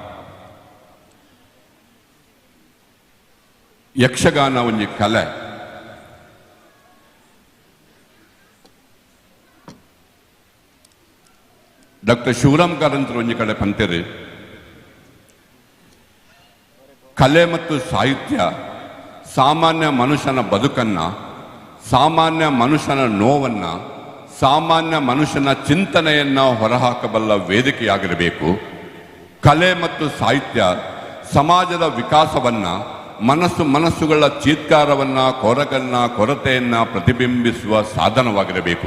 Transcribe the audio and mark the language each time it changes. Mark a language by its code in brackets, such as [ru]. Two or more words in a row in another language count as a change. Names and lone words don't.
[tcy] ಯಕ್ಷಗಾನ ಒಂಜಿ ಕಲೆ. ಡಾಕ್ಟರ್ ಶಿವರಾಮ್ ಕಾರಂತರು ಒಂಜಿ ಕಡೆ ಪಂತೇರು, [kn] ಕಲೆ ಮತ್ತು ಸಾಹಿತ್ಯ ಸಾಮಾನ್ಯ ಮನುಷ್ಯನ ಬದುಕನ್ನ, ಸಾಮಾನ್ಯ ಮನುಷ್ಯನ ನೋವನ್ನ, ಸಾಮಾನ್ಯ ಮನುಷ್ಯನ ಚಿಂತನೆಯನ್ನ ಹೊರಹಾಕಬಲ್ಲ ವೇದಿಕೆಯಾಗಿರಬೇಕು. ಕಲೆ ಮತ್ತು ಸಾಹಿತ್ಯ ಸಮಾಜದ ವಿಕಾಸವನ್ನ, ಮನಸ್ಸುಗಳ ಚೀತ್ಕಾರವನ್ನ, ಕೊರಗನ್ನ, ಕೊರತೆಯನ್ನ ಪ್ರತಿಬಿಂಬಿಸುವ ಸಾಧನವಾಗಿರಬೇಕು.